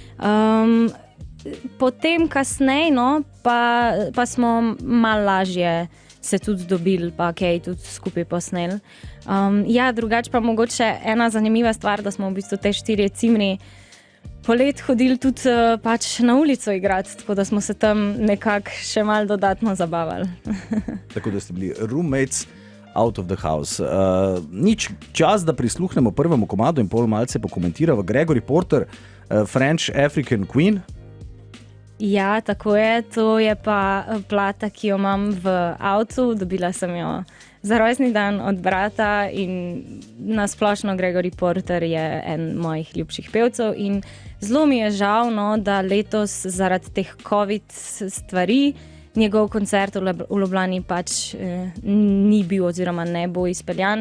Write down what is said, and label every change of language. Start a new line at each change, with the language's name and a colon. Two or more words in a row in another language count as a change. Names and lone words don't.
Slovenian: Potem kasneje, pa smo malo lažje se tudi dobili, pa kaj tudi skupaj posneli. Ja, drugače pa mogoče ena zanimiva stvar, da smo v bistvu te 4 cimri polet hodili tudi pač na ulico igrati, tako da smo se tam nekako še malo dodatno zabavali. Tako da ste bili
English: roommates out of the house.
Slovenian: Nič čas, da prisluhnemo prvemu komadu in pol malce pokomentiramo. Gregory Porter, French African Queen. Ja, tako je. To je pa plata, ki jo imam v avtu. Dobila sem jo za rojstni dan od brata in nasplošno Gregory Porter je en mojih ljubših pevcev in zelo mi je žal, da letos zaradi teh COVID stvari njegov koncert v Ljubljani pač ni bil oziroma ne bo izpeljan.